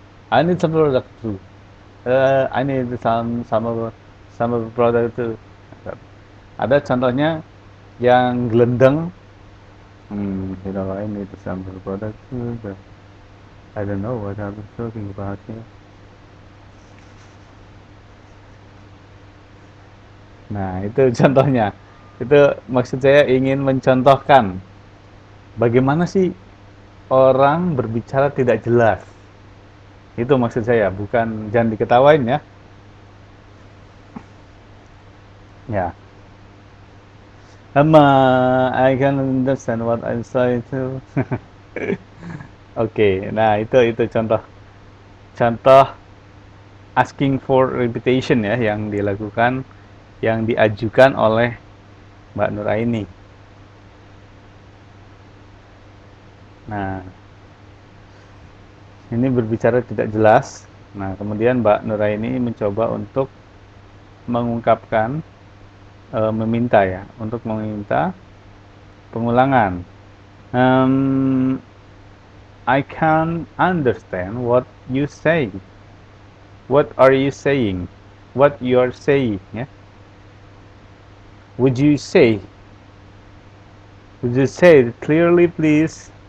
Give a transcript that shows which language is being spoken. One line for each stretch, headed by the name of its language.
English: I need some product too. I need some of product too.
Indonesian: Ada contohnya yang gelendeng.
English: You know, I need some product too. But I don't know what I'm talking about here.
Indonesian: Nah, itu contohnya. Itu maksud saya ingin mencontohkan bagaimana sih orang berbicara tidak jelas. Itu maksud saya, bukan jangan diketawain ya. Ya.
English: I can understand what I'm saying too.
Indonesian: Oke, nah itu contoh contoh asking for repetition ya yang dilakukan yang diajukan oleh Mbak Nuraini. Nah, ini berbicara tidak jelas. Nah, kemudian Mbak Nuraini mencoba untuk mengungkapkan meminta ya, untuk meminta pengulangan.
English: Um, I can't understand what you say. What are you saying? What you are saying? Ya. Would you say? Would you say it clearly, please?